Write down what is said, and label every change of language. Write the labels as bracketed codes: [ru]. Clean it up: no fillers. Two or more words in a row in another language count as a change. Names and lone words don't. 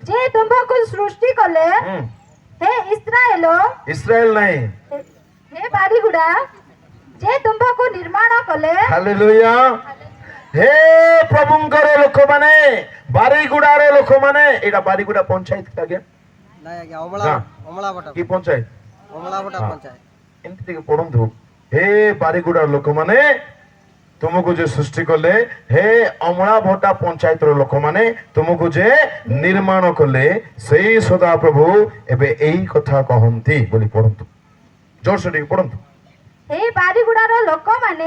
[or] ଯେ ତୁମ୍ଭକୁ ସୃଷ୍ଟି କଲେ, ହେ ଇସ୍ରାଏଲ ଇସ୍ରାଏଲ ନାହିଁ, ହେ ବାରିଗୁଡା ଯେ ତୁମ୍ଭକୁ ନିର୍ମାଣ କଲେ। ହାଲେଲୁୟା। ହେ ପ୍ରଭୁଙ୍କର ଲୋକମାନେ, ବାରିଗୁଡାର ଲୋକମାନେ। ଏଇଟା ବାରିଗୁଡା ପଞ୍ଚାୟତ ଆଜ୍ଞା, ନାହିଁ ଆଜ୍ଞା ଅମଳା हाँ। अमला बटा କି ପଞ୍ଚାୟତ? अमला बटा हाँ। पंचायत ଏମିତି ଟିକେ ପଢନ୍ତୁ। ହେ ବାରିଗୁଡାର ଲୋକମାନେ, ତୁମକୁ ଯେ ସୃଷ୍ଟି କଲେ, ହେ ଅମଳା ଭଟା ପଞ୍ଚାୟତର ଲୋକମାନେ ତୁମକୁ ଯେ ନିର୍ମାଣ କଲେ, ସେଇ ସଦାପ୍ରଭୁ ଏବେ ଏଇ କଥା କହନ୍ତି ବୋଲି ପଢନ୍ତୁ, ଜୋରସେ ଟିକେ ପଢନ୍ତୁ। ହେ ବାରିଗୁଡାର ଲୋକମାନେ